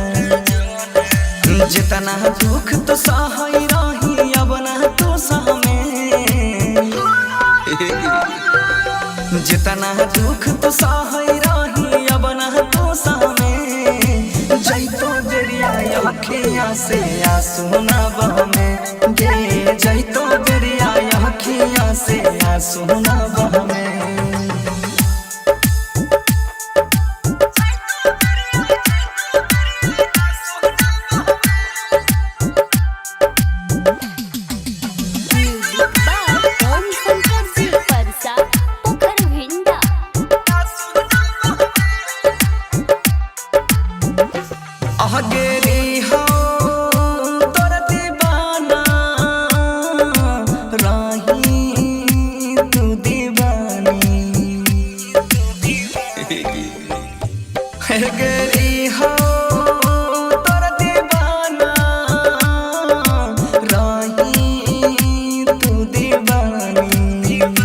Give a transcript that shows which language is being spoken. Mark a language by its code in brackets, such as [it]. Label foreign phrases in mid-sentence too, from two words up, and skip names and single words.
[anp] जितना दुख तो सहई रही अब ना तो सह में जितना दुख तो सहई रही अब ना तो सह में जैतो बेरिया अखियाँ से आंसू ना बह में गे जैतो बेरिया अखियाँ से आंसू ना बह में। [en] Music by [anp] ओम शंकर जी परसा पोखर झिंगा। अगेरी हो तोर दीवाना राही तू दीवानी अगेरी हो तोर दीवाना राही तू दीवानी